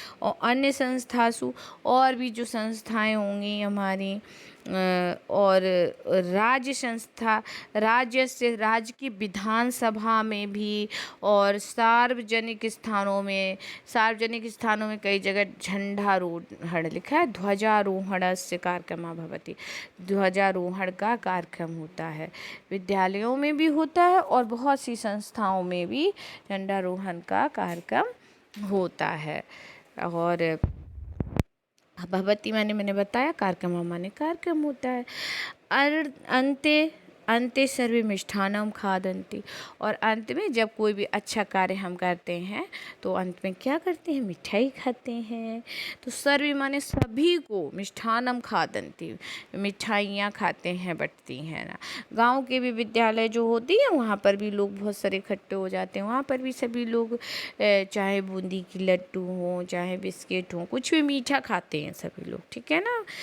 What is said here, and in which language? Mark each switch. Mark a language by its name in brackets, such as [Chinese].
[Hindi] और अन्य संस्थासु, और भी जो संस्थाएं होंगी हमारी, और राज्य संस्था, राज्य से राज्य की विधानसभा में भी, और सार्वजनिक स्थानों में, सार्वजनिक स्थानों में कई जगह झंडारोहण लिखा है, [Sanskrit] ध्वजारोहणस्य कार्यक्रमः भवति, [Hindi] ध्वजारोहण का कार्यक्रम होता है। विद्यालयों में भी होता है और बहुत सी संस्थाओं में भी झंडारोहण का कार्यक्रम होता है। और भवती मैंने बताया, कार्यक्रम माने कार्यक्रम होता है। अंते [Sanskrit] अन्ते सर्वे मिष्ठान्नं खादन्ति। [Hindi] और अंत में जब कोई भी अच्छा कार्य हम करते हैं तो अंत में क्या करते हैं, मिठाई खाते हैं। तो सर्वे माने सभी को, [Sanskrit] मिष्ठान्नं खादन्ति, [Hindi] मिठाइयाँ खाते हैं, बंटती हैं ना। गांव के भी विद्यालय जो होती है वहाँ पर भी लोग बहुत सारे इकट्ठे हो जाते हैं, वहाँ पर भी सभी लोग चाहे बूंदी की लड्डू हों, चाहे बिस्किट हों, कुछ भी मीठा खाते हैं सभी लोग, ठीक है ना।